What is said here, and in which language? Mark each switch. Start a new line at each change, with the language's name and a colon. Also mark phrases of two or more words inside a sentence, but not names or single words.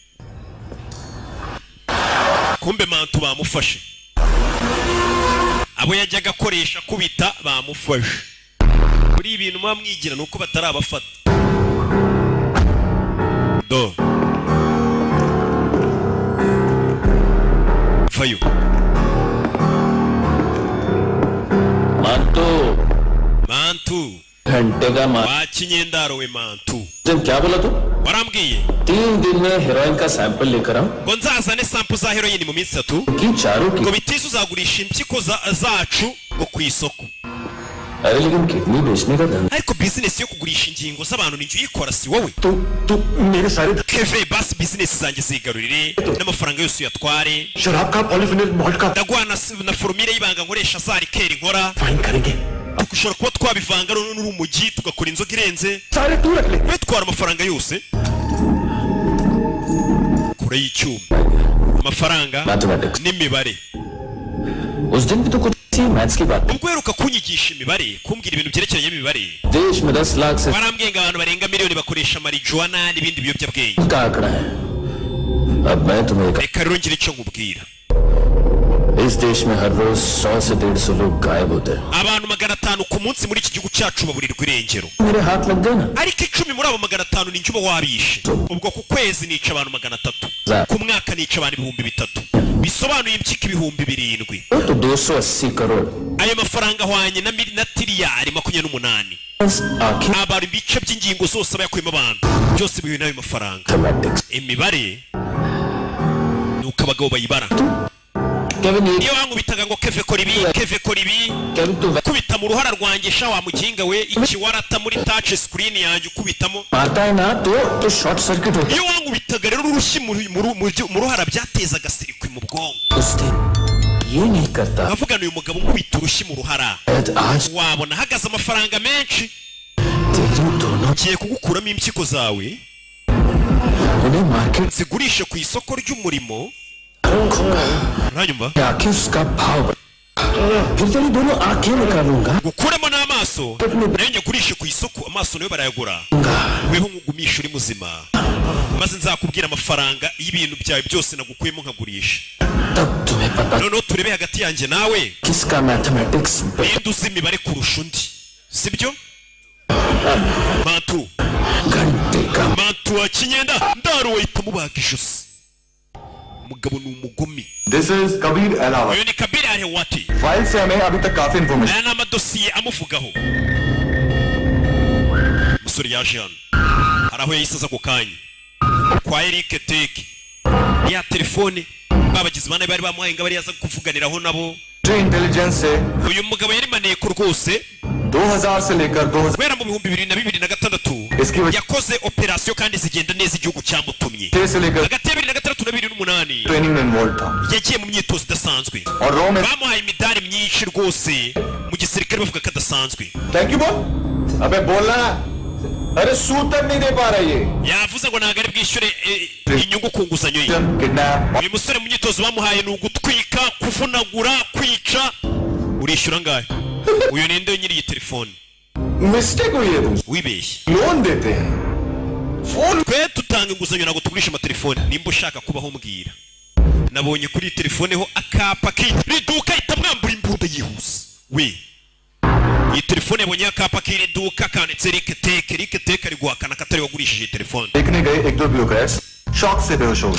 Kinyarwanda: kumbe mantu bamufashe abo yajyaga akoresha kubita bamufashe muri ibintu mwamwigira nuko batarabafata do fayo mantu
Hindi: घंटे का
Kinyarwanda: wakinyendaro we mantu
Hindi: क्या बोला तू
Kinyarwanda: warambwiye
Hindi: 3 दिन में हेरोइन का सैंपल लेकर आऊं
Kinyarwanda: ngo nzazane sample za heroin mu minsi 3
Hindi: कि चारों की
Kinyarwanda: ngo bitize uzagurisha impyiko zacu ngo ku isoko
Hindi: अरे लेकिन किडनी बेचने का धंधा
Kinyarwanda: ariko business yo kugurisha ingingo z'abantu ninjye uyikora si wowe
Hindi: तू मेरे सारे
Kinyarwanda: keve basi business zanjye zigarurire n'amafaranga yose uyatware
Hindi: शराब का पॉलीफिनल मॉल्ट का
Kinyarwanda: ndagwana na formule y'ibanga nkoresha za rikeri nkora
Hindi: फाइन करेंगे
Kinyarwanda: dushobora kuba twabivanga none n'urumogi tugakora inzoga irenze
Hindi: सारे तू रख ले
Kinyarwanda: bitwara amafaranga yose kure y'icyuma amafaranga
Hindi: मैथमेटिक्स
Kinyarwanda: n'imibare
Hindi: उस दिन भी तो कुछ थी मैथ्स की बात
Kinyarwanda: ubwo heruka kunyigisha imibare kumbwira ibintu byerekeranye n'imibare
Hindi: देश में 10 लाख से
Kinyarwanda: warambwiye ngo abantu barenga miliyoni bakoresha marijuana n'ibindi biyobyabwenge
Hindi: का आंकड़ा है अब मैं तुम्हें
Kinyarwanda: reka rero ngire icyo nkubwira
Hindi: इस देश में हर रोज 100 से 150 लोग गायब होते हैं
Kinyarwanda: abantu 500 ku munsi muri iki gihugu cyacu baburirwa irengero
Hindi: मेरे हाथ लग गए ना
Kinyarwanda: ariko 10 muri abo 500 ni njye uba wabishe ubwo ku kwezi nica abantu 300 ku mwaka nica abantu 3000 bisobanuye impyiko 7000
Hindi: तो 280 करोड़
Kinyarwanda: ayo mafaranga ahwanye na tiriyari 28
Hindi: आखिर
Kinyarwanda: abantu ibice by'ingingo zose bayakuyemo abantu byose bihuye n'ayo mafaranga
Hindi: मैथमेटिक्स
Kinyarwanda: imibare nuko abagabo bayibara
Hindi: केविन ये
Kinyarwanda: iyo wankubitaga ngo keve kora ibi
Hindi: केविन तू
Kinyarwanda: kubita mu ruhara rwanjye sha wa muginga we ikiwarata muri
English: touch screen
Kinyarwanda: yanjye ukubitamo
Hindi: मारता है ना तो
English: short circuit
Hindi: होता
Kinyarwanda: iyo wankubitaga rero urushyi mu ruhara byatezaga sirikwi mu bwonko
Hindi: है उस दिन ये नहीं करता
Kinyarwanda: avugana uyu mugabo nkubita urushyi mu ruhara
Hindi: शायद आज
Kinyarwanda: wabona hagaze amafaranga menshi
Hindi: तेरी दोनों
Kinyarwanda: ngiye kugukuramo impyiko zawe
Hindi: उन्हें मार्केट
Kinyarwanda: zigurishe ku isoko ry'umurimo uranyumva
Hindi: आके उसका भाव फिर तेरी दोनों आंखें निकालूंगा
Kinyarwanda: gukuramo n'amaso nayo nyagurishe ku isoko amaso nayo barayagura weho nkugumisha uri muzima maze nzakubwira amafaranga y'ibintu byawe byose nagukuyemo nkagurisha
Hindi: तब तुम्हें पता
Kinyarwanda: noneho turebe hagati yanjye nawe
Hindi: किसका मैथमेटिक्स
Kinyarwanda: ninde uzi imibare kurusha undi sibyo mantu
Hindi: घंटे का
Kinyarwanda: mantu wa kinyenda ndaro wahita mubaga ijosi umugabo ni umugome
English: This is Kabir Alawa.
Kinyarwanda: uyu ni kabiri arewati
Hindi: फाइल से हमें अभी तक काफी इंफॉर्मेशन
Kinyarwanda: aya ni amadosiye amuvugaho umusore yaje hano hari aho yahise aza ako kanya kwa Eric Teke ya telefone babagize bane bari bamuhaye ngo bari yaza kuvuganiraho nabo
Hindi: इंटेलिजेंस से
Kinyarwanda: uyu mugabo yari maneko rwose
Hindi: 2000 से लेकर 2000
Kinyarwanda: kubera mu bihumbi 2026
Hindi: इसकी वजह
Kinyarwanda: yakoze operasiyo kandi zigenda neza igihugu cyamutumye
Hindi: से लेकर
Kinyarwanda: hagati ya 2006 na 2008
Hindi: ट्रेनिंग में इन्वॉल्व था
Kinyarwanda: yagiye mu myitozo idasanzwe
Hindi: और रॉ में
Kinyarwanda: bamuhaye imidari myinshi rwose mu gisirikare bavuga ko adasanzwe
English: thank you
Hindi: बोल अबे बोलना अरे सूद तक नहीं दे पा रहा ये
Kinyarwanda: yavuze ngo ntabwo ari bwishyure inyungu ku nguzanyo ye
Hindi: किडनैप
Kinyarwanda: uyu musore mu myitozo bamuhaye ni ugutwika kuvunagura kwica urishyura angahe uyu ninde nyiri iyi telefone
Hindi: मिस्टेक हुई है तुम
Kinyarwanda: wibeshye
Hindi: लोन देते हैं फोन
Kinyarwanda: twe dutanga inguzanyo ntabwo tugurisha amatelefone nimba ushaka kubaho mbwira nabonye kuri iyi telefone ho akapa k'iduka ihita mwambura imbunda yihuse we iyi telefone yabonye akapa k'iri duka kanditse Eric Teke ari guhakana ko atari wagurishije iyi telefone
Hindi: देखने गए एक दो ब्यूरोक्रेट्स शॉक से बेहोश हो गए